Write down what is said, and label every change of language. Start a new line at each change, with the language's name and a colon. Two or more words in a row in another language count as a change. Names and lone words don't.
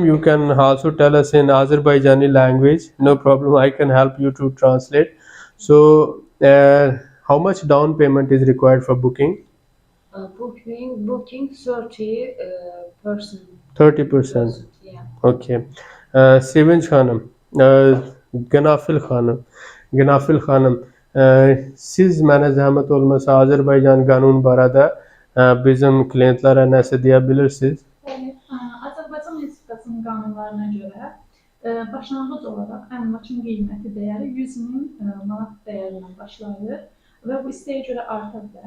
English: You can also tell us in Azerbaijani language. No problem. I can help you to translate. So, how much down payment is required for booking? Booking 30%. 30%. Yeah. Okay.
Azerbaijani: Sevinç Hanım, Ganafil Hanım, siz mənə zəhmət olmasa Azərbaycan qanun barədə bizim klientlərə nəsə deyə bilirsiniz? Evet, Azərbaycan Respublikasının qanunlarına görə başlanğıc olaraq əmlakın qiyməti dəyəri 100.000 manat dəyərindən başlayır və bu istəyə görə arta bilər.